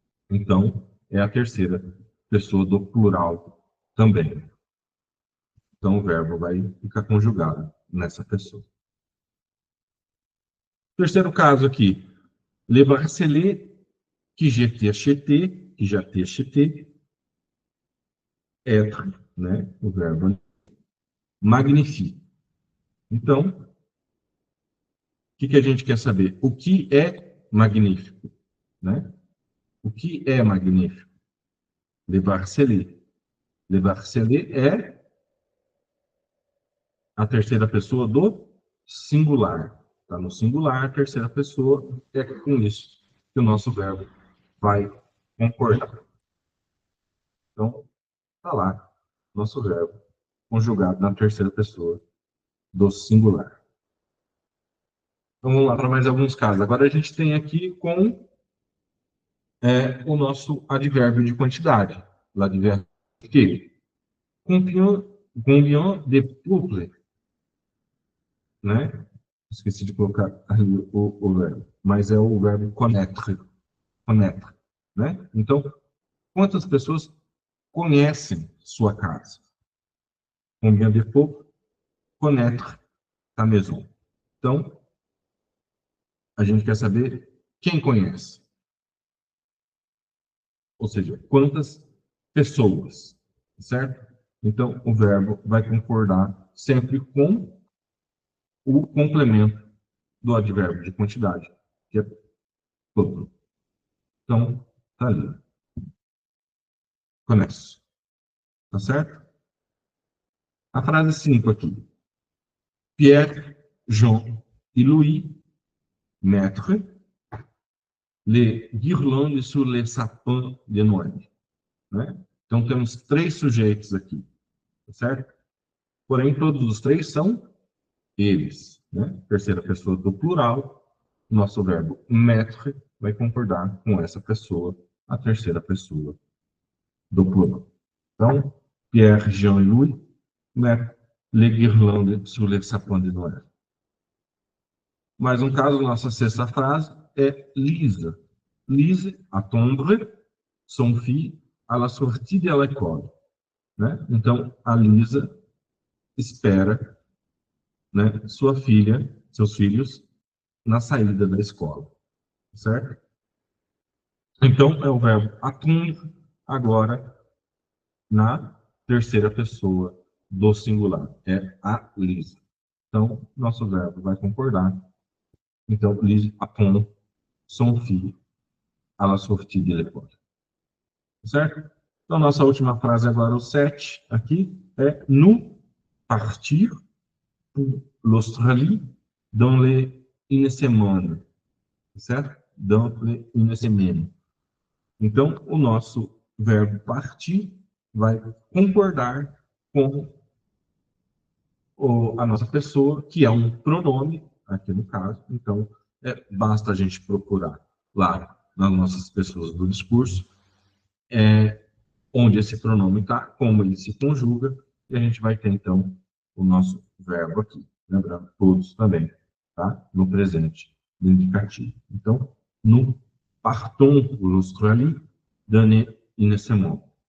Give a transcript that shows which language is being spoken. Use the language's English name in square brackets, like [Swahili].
[Portuguese] Então, é a terceira pessoa do plural também. Então, o verbo vai ficar conjugado nessa pessoa. Terceiro caso aqui. [French] Le bracelet que j'ai acheté, que já t'ai acheté, être, [Portuguese] né? O verbo magnifique. Então, o que a gente quer saber? O que é magnífico, né? O que é magnífico? Le bracelet. Le bracelet é a terceira pessoa do singular. Está no singular, a terceira pessoa, é com isso que o nosso verbo vai concordar. Então, está lá, nosso verbo conjugado na terceira pessoa do singular. Então, vamos lá para mais alguns casos. Agora a gente tem aqui com o nosso advérbio de quantidade. [French] L'advérbio que combien de peuple, [Portuguese] né? Esqueci de colocar ali o verbo, mas é o verbo connaître, né? Então, quantas pessoas conhecem sua casa? [French] Combien de peuple, connaître ta maison. [Portuguese] Então, a gente quer saber quem conhece. Ou seja, quantas pessoas, certo? Então, o verbo vai concordar sempre com o complemento do advérbio de quantidade, que é todo. Então, tá ali. Conhece. Tá certo? A frase 5 aqui. [French] Pierre, Jean e Louis mettre les guirlandes sur les sapins de Noël. [Portuguese] Né? Então, temos três sujeitos aqui, tá certo? Porém, todos os três são eles. Né? Terceira pessoa do plural, nosso verbo mettre vai concordar com essa pessoa, a terceira pessoa do plural. Então, [French] Pierre, Jean e Louis mettent les guirlandes sur les sapins de Noël. [Portuguese] Mais um caso, nossa sexta frase é Lise. [French] Lise attendre son fils à la sortie de l'école. [Portuguese] Né? Então, a Lisa espera, né, sua filha, seus filhos, na saída da escola. Certo? Então, é o verbo attendre, agora, na terceira pessoa do singular. É a Lisa. Então, nosso verbo vai concordar. Então, [French] Lise attend son fils à la sortie de l'école. [Portuguese] Certo? Então, nossa última frase agora, o 7, aqui, é [French] nous partir pour l'Australie dans une semaine. [Portuguese] Certo? [French] Dans une semaine. [Portuguese] Então, o nosso verbo partir vai concordar com a nossa pessoa, que é um pronome, aqui no caso. Então, basta a gente procurar lá nas nossas pessoas do discurso, onde esse pronome está, como ele se conjuga, e a gente vai ter, então, o nosso verbo aqui. Lembrando, todos também, tá? No presente, no indicativo. Então, [French] nous partons pour l'Australie dans une semaine.